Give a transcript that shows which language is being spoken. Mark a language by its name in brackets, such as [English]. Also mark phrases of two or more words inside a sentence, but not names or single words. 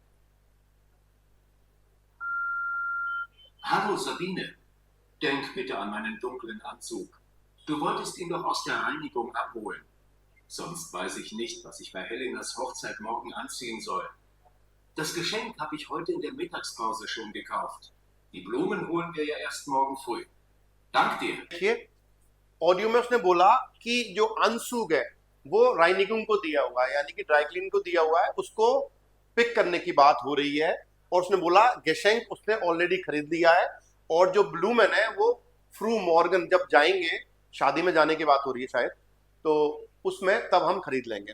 [German] Hallo Sabine, denk bitte an meinen dunklen Anzug. Du wolltest ihn doch aus der Reinigung abholen. Sonst weiß ich nicht, was ich bei Helenas Hochzeit morgen anziehen soll. Das Geschenk habe ich heute in der Mittagspause schon gekauft. Die Blumen holen wir ja erst morgen früh. Dank dir. [Hindi] देखिए, ऑडियो में उसने बोला कि जो अनसुग है वो राइनिंग को दिया हुआ है, यानी कि [English] dry clean [Hindi] को दिया हुआ है, उसको पिक करने की बात हो रही है। और उसने बोला गेशेंक उसने ऑलरेडी खरीद लिया है, और जो ब्लूमेन है वो [German] früh morgen [Hindi] जब जाएंगे, शादी में जाने की बात हो रही है शायद, तो उसमें तब हम खरीद लेंगे।